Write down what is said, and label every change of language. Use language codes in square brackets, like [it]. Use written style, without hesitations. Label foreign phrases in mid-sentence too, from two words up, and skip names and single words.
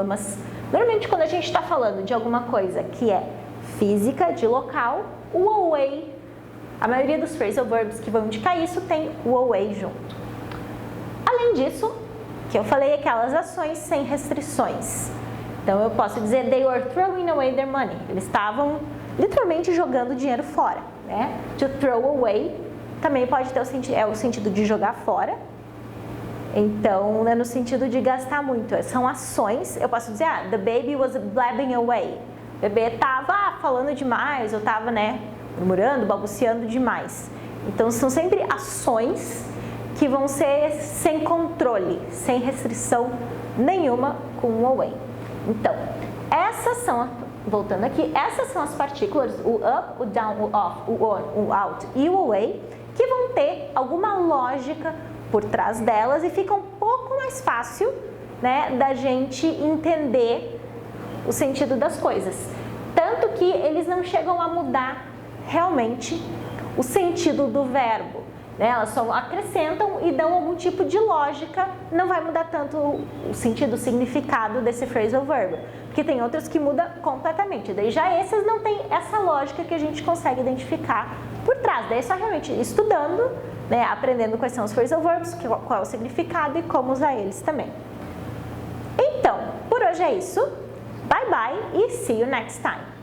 [pt] Mas, normalmente, quando a gente está falando de alguma coisa que é física, de local, o away, a maioria dos [en] phrasal verbs [pt] que vão indicar isso tem o away junto. Além disso, que eu falei, aquelas ações sem restrições. Então, eu posso dizer, [en] they were throwing away their money. [pt] Eles estavam literalmente jogando dinheiro fora, né? [en] To throw away [pt] também pode ter o sentido de jogar fora. Então, é no sentido de gastar muito. São ações. Eu posso dizer, [en] the baby was blabbing away. [pt] O bebê estava falando demais, ou estava, né, murmurando, balbuciando demais. Então, são sempre ações que vão ser sem controle, sem restrição nenhuma com o away. Então, essas são, voltando aqui, essas são as partículas, o up, o down, o off, o on, o out e o away, que vão ter alguma lógica por trás delas e fica um pouco mais fácil, né, da gente entender o sentido das coisas. Tanto que eles não chegam a mudar realmente o sentido do verbo, né? Elas só acrescentam e dão algum tipo de lógica, não vai mudar tanto o sentido, o significado desse [en] phrasal verb, [pt] porque tem outros que mudam completamente. Daí já esses não tem essa lógica que a gente consegue identificar por trás. Daí é só realmente estudando, né, aprendendo quais são os [en] phrasal verbs, [pt] qual é o significado e como usar eles também. Então, por hoje é isso. [en] Bye bye e see you next time.